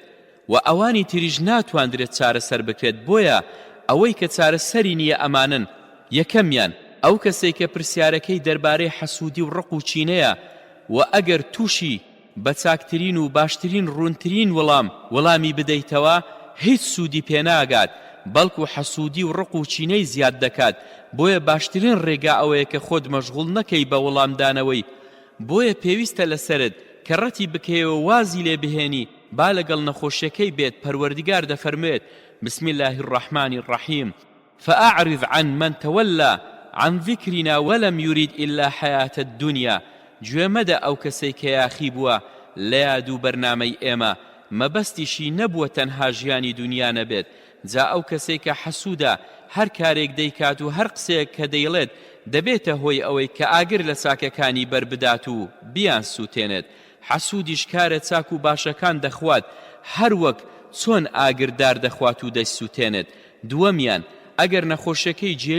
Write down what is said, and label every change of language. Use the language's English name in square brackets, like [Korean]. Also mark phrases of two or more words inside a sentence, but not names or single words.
[Central Kurdish] و ئەوانی تریش ناتواندرێت چارەسەر بکرێت بۆیە ئەوەی کە چارەسەری نییە ئەمانن یەکەمیان ئەو کەسێک کە پرسیارەکەی دەربارەی حەسوودی و ڕق و چینەیە و ئەگەر تووشی بە چاکترین و باشترین ڕوونترین وەڵامی بدەیتەوە هیچ سوودی پێناگات بەڵکو حەسوودی و ڕق و چینەی زیاد دەکات بۆیە باشترین ڕێگا ئەوەیە کە خۆت مەشغوڵ نەکەی بە وەڵامدانەوەی بۆیە پێویستە لەسەرت کە ڕەتی بکەیەوە وازی لێ بهێنی با لەگەڵ نەخۆشیەکەی بێت پەروەردگار دەفەرمێت [Arabic] بسم الله الرحمن الرحيم فأعرض عن من تولى عن ذكرنا ولم يريد إلا حياة الدنيا [Central Kurdish] گوێمەدە ئەو کەسەی کە یاخی بووە لە یاد و بەرنامەی ئێمە مەبەستیشی نەبووە تەنها ژیانی دنیا نەبێت جا ئەو کەسەی کە حەسوودە هەر کارێک دەیکات و هەر قسەیەک کە دەیڵێت دەبێتە هۆی ئەوەی کە ئاگر لە چاکەکانی بربدات و بیان سووتێنێت حەسوودیش کارە چاک و باشەکان دەخوات هەر وەک چۆن ئاگردار دەخوات و دەیسووتێنێت دووەمیان ئەگەر نەخۆشیەکەی جێلی